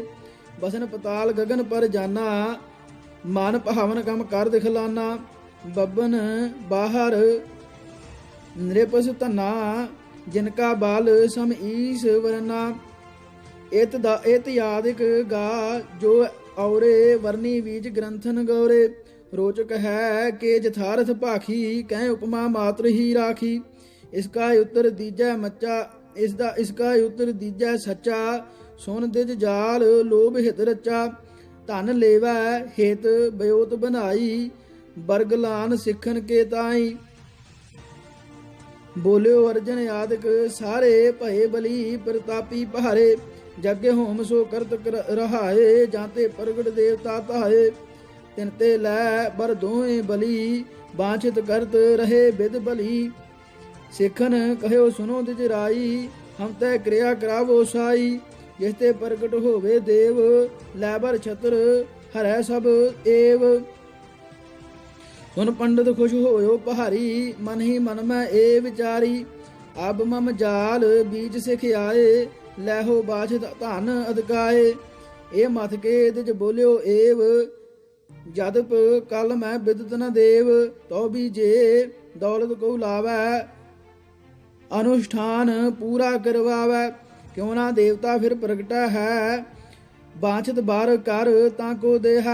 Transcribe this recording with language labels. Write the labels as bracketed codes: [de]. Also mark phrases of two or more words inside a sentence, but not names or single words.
[bra] ਬਸਨ ਪਤਾਲ ਗਗਨ ਪਰ ਜਾਨਾ, ਮਨ ਭਾਵਨ ਕਮ ਕਰ ਦਿਖਲਾਨਾ। ਬੱਬਨ ਬਾਹਰ ਨ੍ਰਿਪਸ ਧਨਾ, ਜਿਨਕਾ ਬਲ ਸਮ ਈਸ ਵਰਨਾ। ਇਤ ਯਾਦਿਕ ਗਾ, ਜੋ ਔਰੇ ਵਰਨੀ ਬੀਜ ਗ੍ਰੰਥਨ ਗੌਰੇ। रोचक है के यथार्थ भाखी कह उपमा मात्र ही राखी। इसका उत्तर दीजै मच्चा इसका उत्तर दीजै सच्चा सुन दिज जाल लोभ हित रचा। धन लेवै हित बयोत बनाई बरगलान सिखन के ताई। बोलियो अर्जन आदिक सारे भये बली प्रतापी पहारे। जग होम सो करत रहाए जाते प्रगट देवता ताए। तिनते लै बर दोए बली बांछित करत रहे विद बली। सिखन कहो सुनो दिज राई हम तय क्रिया करावो साई। जिसते प्रगट होवे देव लैबर छत्र हरै सब एव। सुन पंडित खुश होयो पहारी मन ही मन में ए विचारी। अब मम जाल बीज सिख आए लैहो बाछत धन अदकाए। ए मथ के दिज बोलियो एव जदप कल मैं बिदत न देव। तो भी जे दौलत को लावै अनुष्ठान पूरा करवावै। क्यों ना देवता फिर प्रगटा है बाछत बार कर ताको देहा।